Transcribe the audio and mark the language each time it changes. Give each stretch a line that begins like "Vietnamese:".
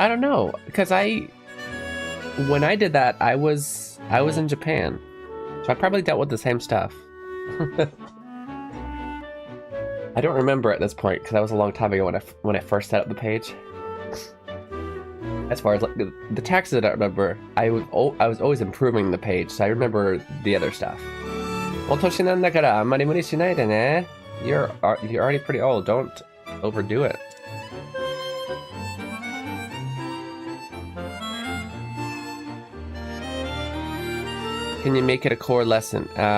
English: I don't know, because when I did that, I was in Japan, so I probably dealt with the same stuff. I don't remember at this point because that was a long time ago when I first set up the page. As far as like the taxes, I don't remember. I was always improving the page, so I remember the other stuff.
Japanese: お年なんだからあんまり無理しないでね.
English: You're already pretty old. Don't overdo it. Can you make it a core lesson?